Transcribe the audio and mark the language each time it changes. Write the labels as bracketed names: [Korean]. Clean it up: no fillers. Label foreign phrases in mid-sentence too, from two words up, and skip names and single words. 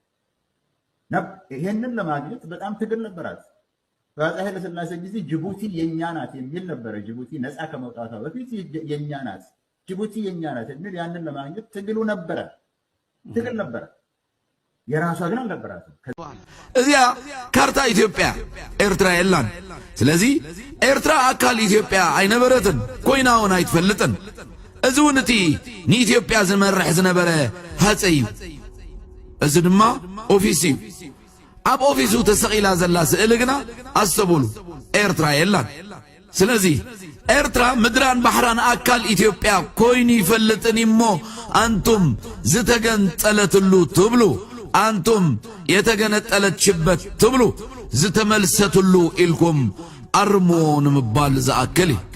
[Amharic] ይሄንን ለማግኘት በጣም ትግል ነበራት። በአፄ ኃይለ ሥላሴ ጊዜ ጅቡቲ የኛ ናት የሚል ነበረ። ጅቡቲ ነፃ ከመውጣቷ በፊት የኛ ናት፣ ጅቡቲ የኛ ናት የሚል ያንን ለማግኘት ትግል ነበረ። የራሷ ግን አልነበራትም። [Tigrinya] እዚያ ካርታ ኢትዮጵያ ኤርትራ የላን። ስለዚህ ኤርትራ አካል ኢትዮጵያ አይነበረትን ኮይናውን አይትፈልጥን። እዚ እውን እቲ ንኢትዮጵያ ዝመርሕ ዝነበረ ሃፀይ እዩ። እዚ ድማ ኦፊስ እዩ። ኣብ ኦፊሱ ተሰቂላ ዘላ ስእሊ ግና ኣሰብሉ ኤርትራ የላን። ስለዚ ኤርትራ ምድራን ባሕራን አካል ኢትዮጵያ ኮይኑ ይፈልጥን እሞ አንቱም ዝተገንጠለትሉ ትብሉ፣ አንቱም የተገነጠለችበት ትብሉ፣ ዝተመልሰትሉ ኢልኩም አርሞ ንምባል ዝኣክል